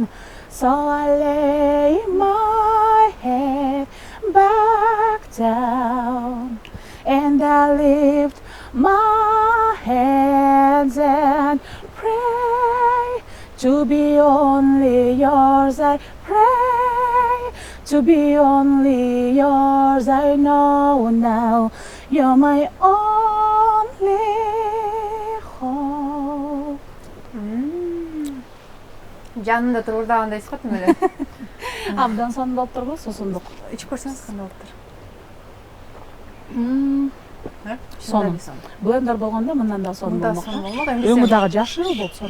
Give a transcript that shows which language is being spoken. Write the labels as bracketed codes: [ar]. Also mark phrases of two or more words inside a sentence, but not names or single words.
[en] So I lay my head back down and I lift my hands and pray to be only yours. I pray to be only yours. I know now you're my only hope. [ky] Жанында туруп ырдагандайсыз го тим эле. Абдан сонун болуп турбу, суусундук. Ичип көрсөңүз кандай болуп тур? Сонун. Блендер болгондо мындан да сонун Мында болмок. сонун болмок. Эми Өңү биз дагы жашыл болуп сонун